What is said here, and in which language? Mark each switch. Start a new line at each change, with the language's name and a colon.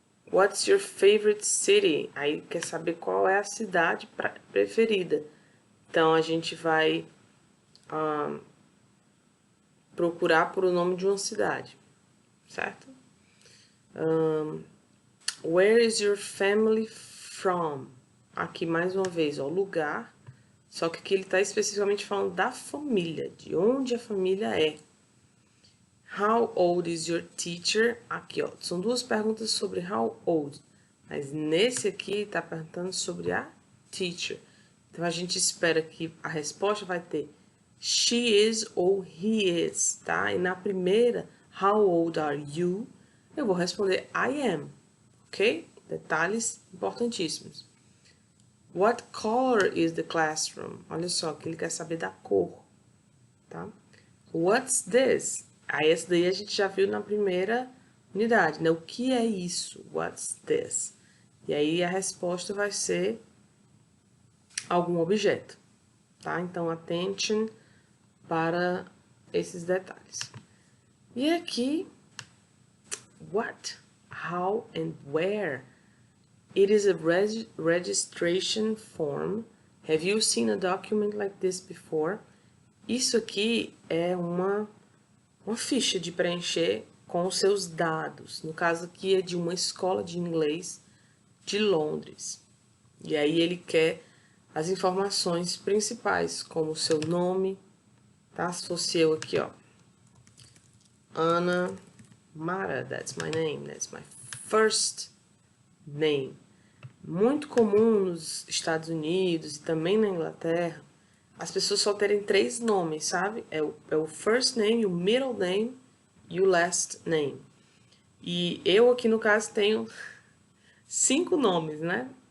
English: What's your favorite city?
Portuguese: Aí quer saber qual é a cidade preferida. Então, a gente vai procurar por o nome de uma cidade, certo?
English: Where is your family from?
Portuguese: Aqui, mais uma vez, ó, lugar. Só que aqui ele está especificamente falando da família, de onde a família é.
English: How old is your teacher?
Portuguese: Aqui, ó, são duas perguntas sobre
English: how old.
Portuguese: Mas nesse aqui está perguntando sobre a teacher. Então, a gente espera que a resposta vai ter she is ou he is, tá? E na primeira,
English: how old are you?
Portuguese: Eu vou responder
English: I am,
Portuguese: ok? Detalhes importantíssimos.
English: What color is the classroom?
Portuguese: Olha só, que ele quer saber da cor, tá?
English: What's this?
Portuguese: Aí esse daí a gente já viu na primeira unidade, né? O que é isso?
English: What's this?
Portuguese: E aí a resposta vai ser algum objeto, tá? Então, attention para esses detalhes. E aqui, what, how and where?
English: It is a registration form. Have you seen a document like this before?
Portuguese: Isso aqui é uma ficha de preencher com os seus dados. No caso aqui é de uma escola de inglês de Londres. E aí ele quer as informações principais, como o seu nome, tá? Se fosse eu aqui, ó.
English: Ana Mara, that's my name, that's my first name.
Portuguese: Muito comum nos Estados Unidos e também na Inglaterra, as pessoas só terem 3 nomes, sabe? É o first name, o middle name e o last name. E eu aqui no caso tenho 5 nomes, né?